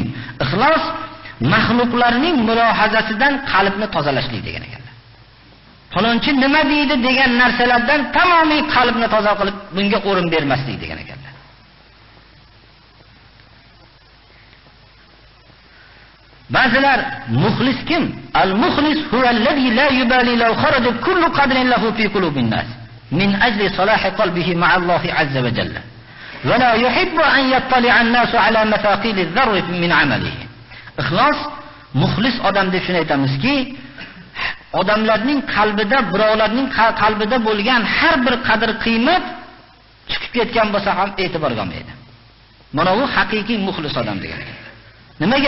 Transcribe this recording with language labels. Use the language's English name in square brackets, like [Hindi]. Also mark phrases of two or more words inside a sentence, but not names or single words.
[Uzbek] Ixlos maxluqlarning mulohazasidan qalbni tozalashlik degan ekanlar. Falonchi nima deydi degan narsalardan tamomiy qalbni toza qilib bunga o'rin bermaslik degan ekanlar. Ba'zilar muxlis kim? [Arabic] المخلص هو الذي لا يبالي لو خرج كل قدر له في قلوب الناس من أجل صلاح قلبه مع الله عز وجل. ولا يحب أن يطلع الناس على مثاقيل الذر من عمله. [Uzbek] Ixlos muxlis odam deb shuni aytamizki, odamlarning qalbida, birovlarning qalbida bo'lgan har bir qadr qiymat chiqib ketgan bo'lsa ham e'tiborga olmaydi. Mana bu haqiqiy muxlis odam degan. Nimaga?